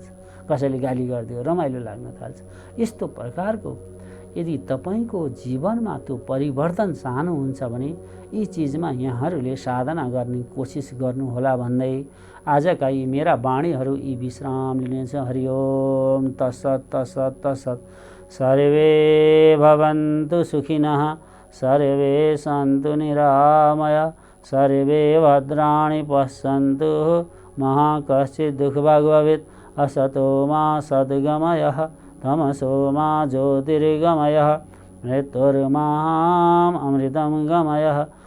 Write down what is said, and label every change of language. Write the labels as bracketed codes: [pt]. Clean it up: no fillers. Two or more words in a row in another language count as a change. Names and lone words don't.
[ne] कसैले गाली गरिदियो रमाइलो लाग्न थाल्छ। यस्तो प्रकारको यदि तपाईँको जीवनमा त्यो परिवर्तन चाहनुहुन्छ भने यी चिजमा यहाँहरूले साधना गर्ने कोसिस गर्नुहोला भन्दै आजका यी मेरा वाणीहरू यी विश्राम लिनेछ। [sa] हरि ओम तत्सत् तत्सत् तत्सत्। सर्वे भवन्तु सुखिनः, सर्वे सन्तु निरामय, सर्वे भद्राणि पश्यन्तु मा कश्चित् दुःखभाग् भवेत्। असतो मा सद्गमयः, तमसो मा ज्योतिर्गमयः, मृत्युर्माम् अमृतं गमयः।